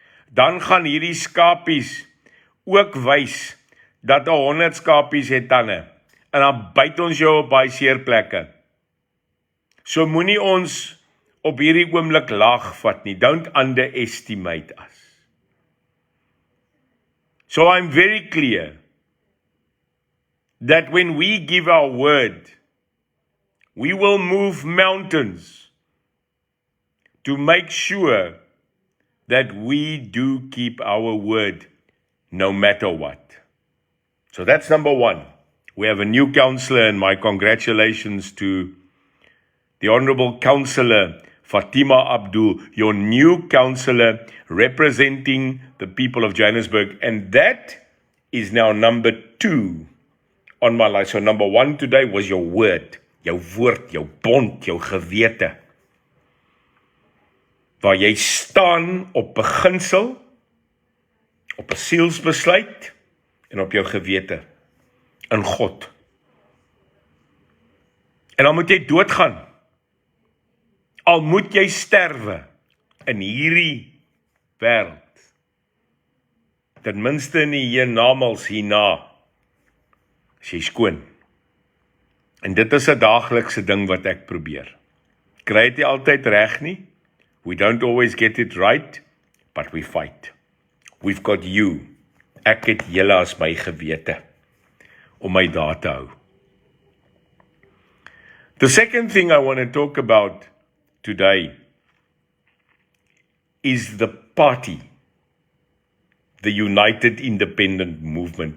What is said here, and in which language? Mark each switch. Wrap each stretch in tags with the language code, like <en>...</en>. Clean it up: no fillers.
<af>Dan gaan hierdie skapies ook wys dat 100 skapies het tande, en dan byt ons jou op baie seerplekke. So moenie ons op hierdie oomblik laag vat nie.</af> <en>Don't underestimate us. So I'm very clear that when we give our word, we will move mountains to make sure that we do keep our word no matter what. So that's number one. We have a new councillor, and my congratulations to the Honourable Councillor Fatima Abdul, your new councillor representing the people of Johannesburg. And that is now number 2 on my list. So number 1 today was your word,</en> <af>jou woord, jou bond, jou gewete. Waar jy staan op beginsel, op 'n sielsbesluit en op jou gewete in God. En dan moet jy doodgaan. Al moet jy sterwe in hierdie wêreld. Ten minste in die hiernamaals hierna, is jy skoon. En dit is 'n daaglikse ding wat ek probeer. Kry dit nie altyd reg nie.</af> <en>We don't always get it right, but we fight. We've got you.</en> <af>Ek het julle as my gewete om my daar te hou.</af> <en>The second thing I want to talk about today is the party, the United Independent Movement.</en>